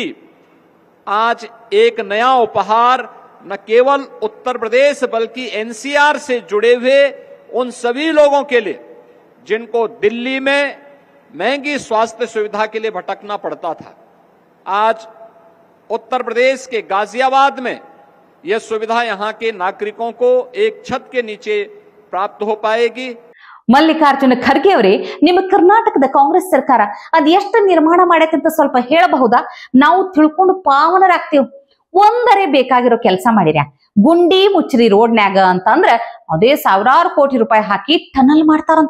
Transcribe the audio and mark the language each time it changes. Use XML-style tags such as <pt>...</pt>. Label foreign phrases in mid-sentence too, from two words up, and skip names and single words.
<hi>आज एक नया उपहार न केवल उत्तर प्रदेश बल्कि एनसीआर से जुड़े हुए उन सभी लोगों के लिए जिनको दिल्ली में महंगी स्वास्थ्य सुविधा के लिए भटकना पड़ता था, आज उत्तर प्रदेश के गाजियाबाद में यह सुविधा यहां के नागरिकों को एक छत के नीचे प्राप्त हो पाएगी।</hi> <kn>ಮಲ್ಲಿಕಾರ್ಜುನ ಖರ್ಗೆ ಅವರೇ, ನಿಮ್ಮ ಕರ್ನಾಟಕದ ಕಾಂಗ್ರೆಸ್ ಸರ್ಕಾರ ಅದ್ ಎಷ್ಟು ನಿರ್ಮಾಣ ಮಾಡೈತೆ ಅಂತ ಸ್ವಲ್ಪ ಹೇಳಬಹುದಾ? ನಾವು ತಿಳ್ಕೊಂಡು ಪಾವನರಾಗ್ತೀವಿ. ಒಂದರೆ ಬೇಕಾಗಿರೋ ಕೆಲಸ ಮಾಡಿರ್ಯಾ, ಗುಂಡಿ ಮುಚ್ಚ್ರಿ ರೋಡ್ನ್ಯಾಗ ಅಂತಂದ್ರ ಅದೇ ಸಾವಿರಾರು ಕೋಟಿ ರೂಪಾಯಿ ಹಾಕಿ ಟನಲ್ ಮಾಡ್ತಾರಂತ.</kn>